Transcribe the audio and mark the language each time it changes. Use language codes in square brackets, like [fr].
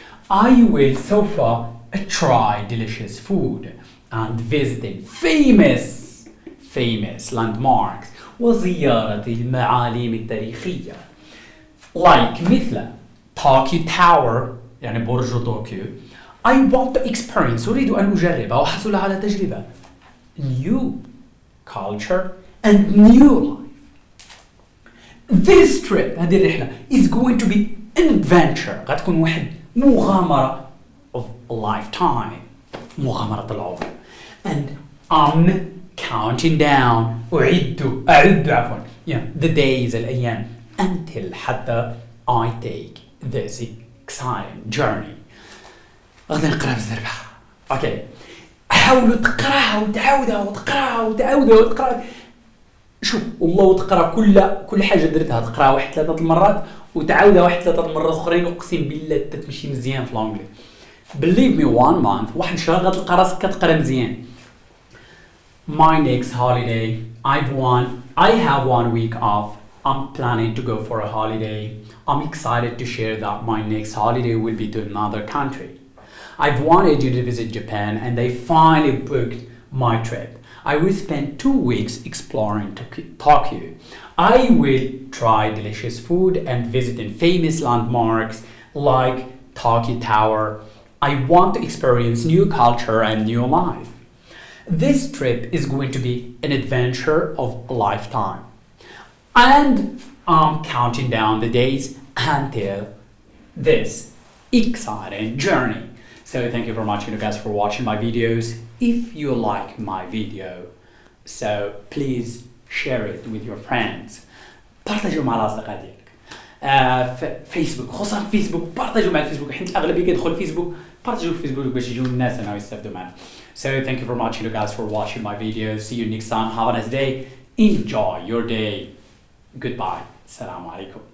[en] I will سوف try delicious food and visiting famous landmarks [ar] وزيارة المعالم التاريخية [en] like مثل Tokyo Tower [ar] يعني برج طوكيو. [en] I want to experience [ar] أريد أن أجرب أو أحصل على تجربة [en] new culture and new life. This trip [ar] هذه الرحلة [en] is going to be an adventure. [ar] غتكون واحد مغامرة [en] of a lifetime، [ar] مغامرة العمر. [en] And I'm counting down أعد the days الأيام until حتى I take this exciting journey. [ar] غادي نقرا بزربة. اوكي، حاولوا تقراها وتعاودها. شوف والله وتقرا كل حاجه درتها تقراها واحد 3 المرات وتعاودها واحد 3 مرات اخرين، اقسم بالله تمشي مزيان في الانجلي. [en] believe me 1 month [ar] واحد شهر غتلقى راسك كتقرا مزيان. [en] my next holiday I have 1 week off. I'm planning to go for a holiday. I'm excited to share that my next holiday will be to another country. I've wanted you to visit Japan and they finally booked my trip. I will spend 2 weeks exploring Tokyo. I will try delicious food and visiting famous landmarks like Tokyo Tower. I want to experience new culture and new life. This trip is going to be an adventure of a lifetime. And I'm counting down the days until this exciting journey. So thank you very much, guys, for watching my videos. If you like my video, so please share it with your friends. [ar] بارطاجيو مع الأصدقاء ديالك. فيسبوك، خصوصا فيسبوك، بارطاجيو مع الفيسبوك حيت الأغلبية كيدخل فيسبوك. بارطاجيو الفيسبوك باش يجيو الناس أنهم يستافدوا معنا. [en] So thank you very much, guys, for watching my videos. See you next time. Have a nice day. Enjoy your day. Goodbye. [ar] السلام عليكم.